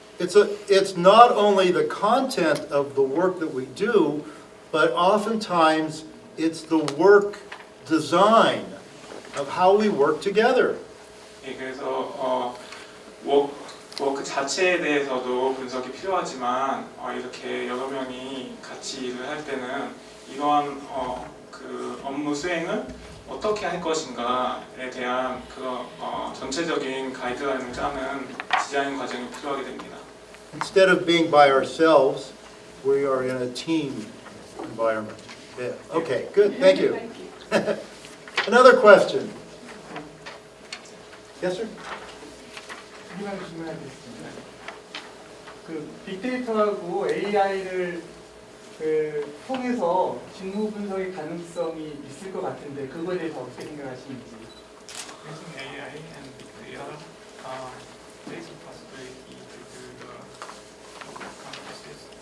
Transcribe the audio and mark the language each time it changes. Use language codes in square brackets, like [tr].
[en] It's not only the content of the work that we do, but oftentimes it's the work design of how we work together. [ko] 그래서 뭐 그 자체에 대해서도 분석이 필요하지만 이렇게 여러 명이 같이 일을 할 때는 이러한 그 업무 수행을 어떻게 할 것인가에 대한 그런 전체적인 가이드라인을 짜는 디자인 과정이 필요하게 됩니다. [en] Instead of being by ourselves, we are in a team environment. Yeah. Okay, good. Thank you. Another question. Yes, sir? [ko] 하나 질문하겠습니다. 그 빅데이터하고 AI를 통해서 직무 분석의 가능성이 있을 것 같은데 그거에 대해서 어떻게 생각하시는지. [en] Using AI and big data, there is a possibility to do the analysis.